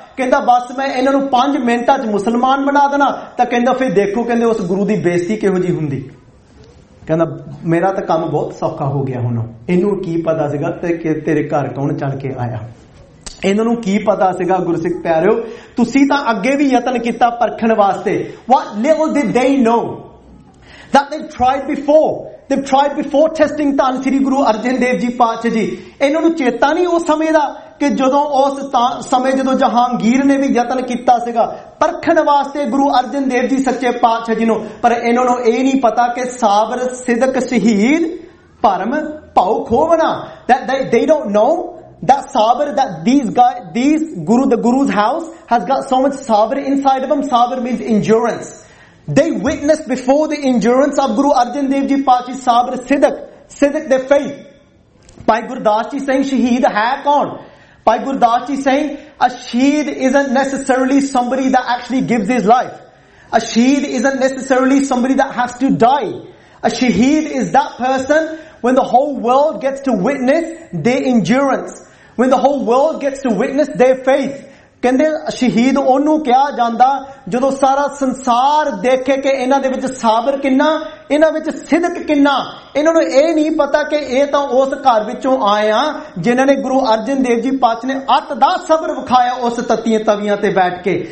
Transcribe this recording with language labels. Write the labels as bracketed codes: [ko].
[pa] ਕਹਿੰਦਾ ਬਸ ਮੈਂ ਇਹਨਾਂ ਨੂੰ 5 ਮਿੰਟਾਂ ਚ ਮੁਸਲਮਾਨ ਬਣਾ ਦੇਣਾ ਤਾਂ ਕਹਿੰਦਾ ਫਿਰ ਦੇਖੋ ਕਹਿੰਦੇ ਉਸ ਗੁਰੂ ਦੀ ਬੇਇੱਜ਼ਤੀ ਕਿਹੋ ਜਿਹੀ ਹੁੰਦੀ ਕਹਿੰਦਾ ਮੇਰਾ ਤਾਂ ਕੰਮ ਬਹੁਤ ਸੌਖਾ ਹੋ ਗਿਆ ਹੁਣ, ਇਹਨੂੰ ਕੀ ਪਤਾ ਸੀਗਾ ਤੇਰੇ ਘਰ ਕੌਣ ਚੜ ਕੇ ਆਇਆ, ਇਹਨਾਂ ਨੂੰ ਕੀ ਪਤਾ ਸੀਗਾ ਗੁਰਸਿੱਖ ਪਿਆਰਿਓ, ਤੁਸੀਂ ਤਾਂ ਅੱਗੇ ਵੀ ਯਤਨ ਕੀਤਾ ਪਰਖਣ ਵਾਸਤੇ. [en] What little did they know that they tried before. They've tried before testing Tan Sri Guru Arjan Dev Ji Paatsh Ji. [pa] ਇਹਨਾਂ ਨੂੰ ਚੇਤਾ ਨਹੀਂ ਉਸ ਸਮੇਂ ਦਾ ਕਿ ਜਦੋਂ ਉਸ ਸਮੇਂ ਜਦੋਂ ਜਹਾਂਗੀਰ ਨੇ ਵੀ ਯਤਨ ਕੀਤਾ ਸੀਗਾ ਪਰਖਣ ਵਾਸਤੇ ਗੁਰੂ ਅਰਜਨ ਦੇਵ ਜੀ ਸੱਚੇ ਪਾਤਸ਼ਾਹ ਜੀ ਨੂੰ, ਪਰ ਇਹਨਾਂ ਨੂੰ ਇਹ ਨਹੀਂ ਪਤਾ ਕਿ ਸਾਬਰ ਸਿਦਕ ਸ਼ਹੀਦ ਭਰਮ ਭਾਉ ਖੋਵਣਾ. [en] They don't know that sabr, that the guru's house has got so much sabr inside of them. Sabr means endurance. They witnessed before the endurance of Guru Arjan Dev Ji Paatshi, sabr siddhak, siddhak their faith. Pai Gurdas Ji saying, [pa] shaheed hai kaun? [en] Pai Gurdas Ji saying, a shaheed isn't necessarily somebody that actually gives his life. A shaheed isn't necessarily somebody that has to die. A shaheed is that person when the whole world gets to witness their endurance. When the whole world gets to witness their faith. [pa] ਕਹਿੰਦੇ ਸ਼ਹੀਦ ਉਹਨੂੰ ਕਿਹਾ ਜਾਂਦਾ ਜਦੋਂ ਸਾਰਾ ਸੰਸਾਰ ਦੇਖੇ ਕਿ ਇਹਨਾਂ ਦੇ ਵਿੱਚ ਸਾਬਰ ਕਿੰਨਾ, ਇਹਨਾਂ ਵਿੱਚ ਸਿਦਕ ਕਿੰਨਾ. ਇਹਨਾਂ ਨੂੰ ਇਹ ਨਹੀਂ ਪਤਾ ਕਿ ਇਹ ਤਾਂ ਉਸ ਘਰ ਵਿੱਚੋਂ ਆਏ ਆ ਜਿਨ੍ਹਾਂ ਨੇ ਗੁਰੂ ਅਰਜਨ ਦੇਵ ਜੀ ਪਾਤਸ਼ਾਹ ਨੇ ਅੱਤ ਦਾ ਸਬਰ ਵਿਖਾਇਆ ਉਸ ਤੱਤੀਆਂ ਤਵੀਆਂ ਤੇ ਬੈਠ ਕੇ.